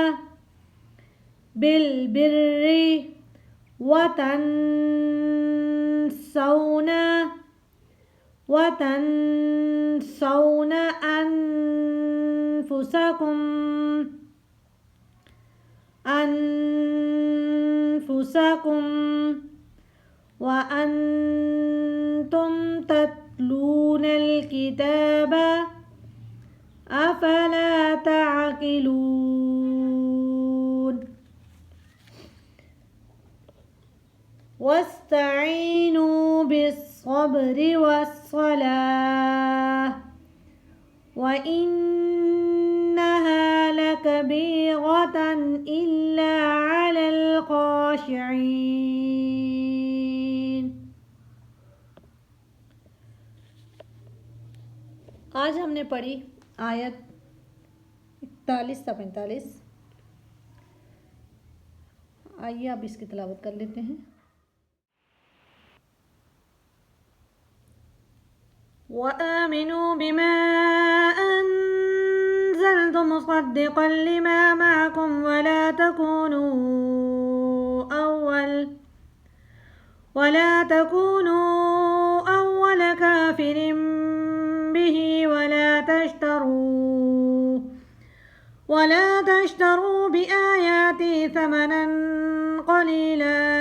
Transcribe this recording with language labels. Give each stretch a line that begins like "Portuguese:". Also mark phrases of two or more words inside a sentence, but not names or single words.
Arabic: بالبر وتنسون أنفسكم وأنتم تتلون الكتاب أفلا تعقلون. واستعينوا بالصبر والصلاة وإنها لكبيرة إلا على الخاشعين.
Hindi: आज हमने पढ़ी आयत 41 से 45। आइए अब इसकी तिलावत कर लेते हैं।
Arabic: وآمنوا بما أنزلت مصدقا لما معكم ولا تكونوا الأول ولا تكونوا أول كافر به ولا تشتروا بآياتي ثمنا قليلا